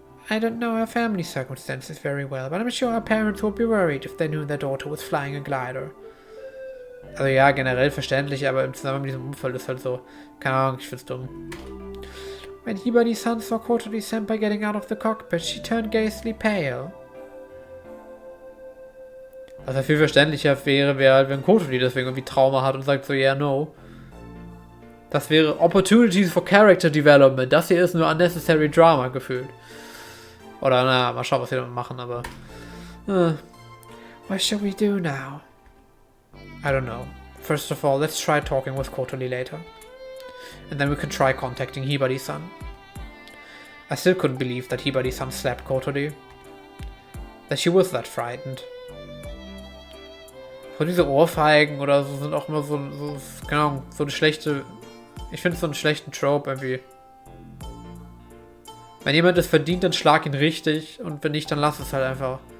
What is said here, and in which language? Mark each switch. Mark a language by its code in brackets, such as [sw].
[en] I don't know her family circumstances very well, but I'm sure her parents would be worried if they knew their daughter was flying a glider. [de] Also ja, generell verständlich, aber im Zusammenhang mit diesem Unfall ist halt so, keine Ahnung, ich find's dumm. [en] When Hibari-san saw Kotori-senpai getting out of the cockpit, she turned ghastly pale. [de] Was ja viel verständlicher wäre halt, wenn Kotori deswegen irgendwie Trauma hat und sagt so, [en] yeah, no. [de] Das wäre [en] Opportunities for Character Development. [de] Das hier ist nur [en] Unnecessary Drama [de] gefühlt. Oder na, mal schauen, was wir damit machen, aber... [en] What should we do now? I don't know. First of all, let's try talking with Kotori later. And then we can try contacting Hibari-san. I still couldn't believe that Hibari-san slapped Kotori. That she was that frightened. [de] So diese Ohrfeigen oder so sind auch immer so keine Ahnung, so eine schlechte... Ich finde so einen schlechten Trope irgendwie. Wenn jemand es verdient, dann schlag ihn richtig und wenn nicht, dann lass es halt einfach.